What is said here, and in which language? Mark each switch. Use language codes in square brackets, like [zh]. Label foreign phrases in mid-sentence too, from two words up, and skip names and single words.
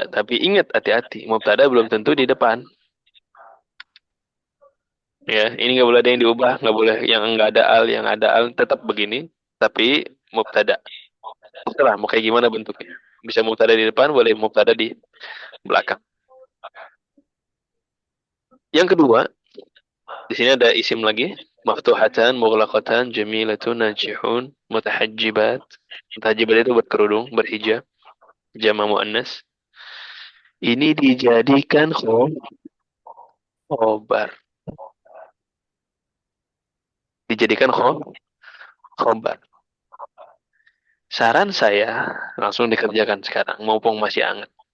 [id] Tapi ingat, hati-hati, mubtada belum tentu di depan. Ya, ini nggak boleh ada yang diubah, nggak boleh yang nggak ada al, yang ada al tetap begini. Tapi mubtada. Terserah mau kayak gimana bentuknya. Bisa mubtada di depan, boleh mubtada di belakang. Yang kedua, di sini ada isim lagi. [ar] مفتوحةً، مغلقةً، جميلةٌ، ناجحٌ، متحجبات. [id] Mutahajjibat itu berkerudung, berhijab. [ar] جمع مؤنث. [id] Ini dijadikan khobar. Dijadikan khobar. Saran saya, langsung dikerjakan sekarang, mumpung masih hangat.